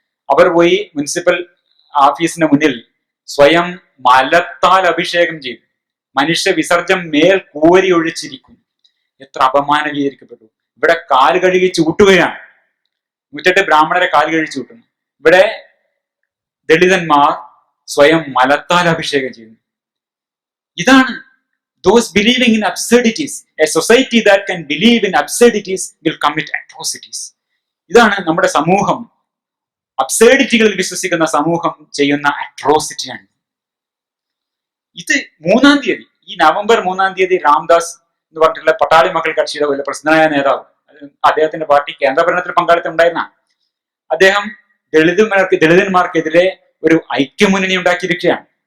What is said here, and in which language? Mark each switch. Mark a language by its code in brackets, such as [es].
[ml] അവർ പോയി മുനിസിപ്പൽ ഓഫീസിന്റെ മുന്നിൽ സ്വയം മലത്താൽ അഭിഷേകം ചെയ്തു മനുഷ്യ വിസർജം മേൽ കോരി ഒഴിച്ചിരിക്കുന്നു. എത്ര അപമാനീകരിക്കപ്പെട്ടു. ഇവിടെ കാല് കഴുകി ചൂട്ടുകയാണ്. 108 ബ്രാഹ്മണരെ കാല് കഴുകി ചൂട്ടുന്നു. ഇവിടെ ദളിതന്മാർ സ്വയം മലത്താൽ അഭിഷേകം ചെയ്യുന്നു. ഇതാണ് [en] those believing in absurdities. A society that can believe in absurdities will commit atrocities. [ml] ഇതാണ് നമ്മുടെ സമൂഹം, അബ്സേർഡിറ്റികളിൽ വിശ്വസിക്കുന്ന സമൂഹം ചെയ്യുന്ന അട്രോസിറ്റിയാണ്. ഇത് 3-ാം തീയതി, ഈ നവംബർ 3-ാം തീയതി രാംദാസ് എന്ന് പറഞ്ഞിട്ടുള്ള പട്ടാളി മക്കൾ കക്ഷിയുടെ വലിയ പ്രസിദ്ധനായ നേതാവ്, അദ്ദേഹത്തിന്റെ പാർട്ടി കേന്ദ്രഭരണത്തിൽ പങ്കാളിത്തം ഉണ്ടായിരുന്ന അദ്ദേഹം ദളിതന്മാർക്കെതിരെ ഒരു ഐക്യമുന്നണി ഉണ്ടാക്കിയിരിക്കുകയാണ്.